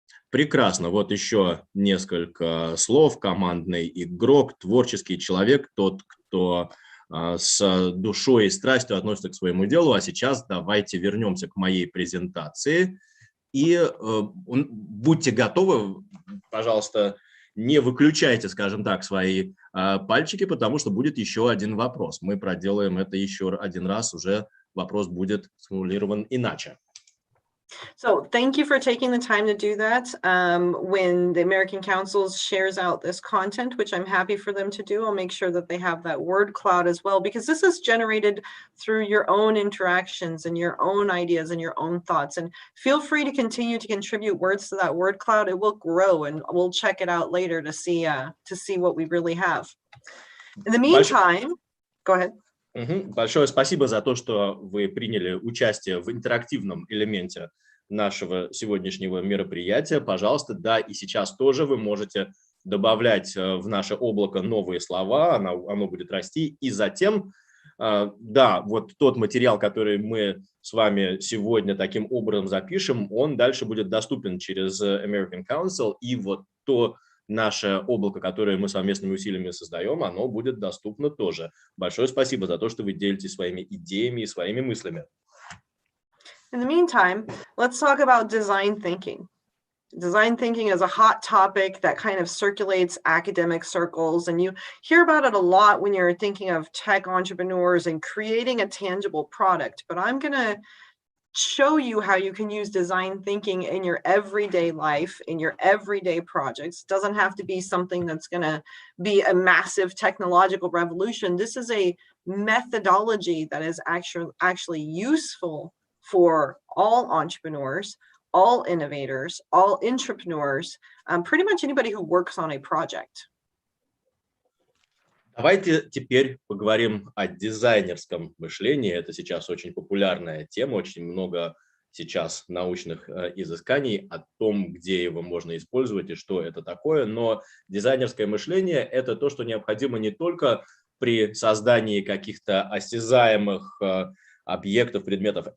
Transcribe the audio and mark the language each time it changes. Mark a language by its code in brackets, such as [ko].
[ru] Прекрасно. Вот еще несколько слов. Командный игрок, творческий человек, тот, кто с душой и страстью относится к своему делу. А сейчас давайте вернемся к моей презентации. И будьте готовы, пожалуйста, не выключайте, скажем так, свои пальчики, потому что будет еще один вопрос. Мы проделаем это еще один раз, уже вопрос будет сформулирован иначе. [en] So thank you for taking the time to do that. When the American Council shares out this content, which I'm happy for them to do, I'll make sure that they have that word cloud as well, because this is generated through your own interactions and your own ideas and your own thoughts. And feel free to continue to contribute words to that word cloud. It will grow, and we'll check it out later to see what we really have. In the meantime, go ahead. [ru] Большое спасибо за то, что вы приняли участие в интерактивном элементе нашего сегодняшнего мероприятия. Пожалуйста, да, и сейчас тоже вы можете добавлять в наше облако новые слова, оно будет расти. И затем, да, вот тот материал, который мы с вами сегодня таким образом запишем, он дальше будет доступен через American Council, и вот то наше облако, которое мы совместными усилиями создаем, оно будет доступно тоже. Большое спасибо за то, что вы делитесь своими идеями и своими мыслями. [en] In the meantime, let's talk about design thinking. Design thinking is a hot topic that kind of circulates academic circles, and you hear about it a lot when you're thinking of tech entrepreneurs and creating a tangible product. But I'm going to show you how you can use design thinking in your everyday life, in your everyday projects. It doesn't have to be something that's going to be a massive technological revolution. This is a methodology that is actually useful for all entrepreneurs, all innovators, all entrepreneurs, pretty much anybody who works on a project. [ru] Давайте теперь поговорим о дизайнерском мышлении. Это сейчас очень популярная тема, очень много сейчас научных изысканий о том, где его можно использовать и что это такое. Но дизайнерское мышление – это то, что необходимо не только при создании каких-то осязаемых объектов, предметов.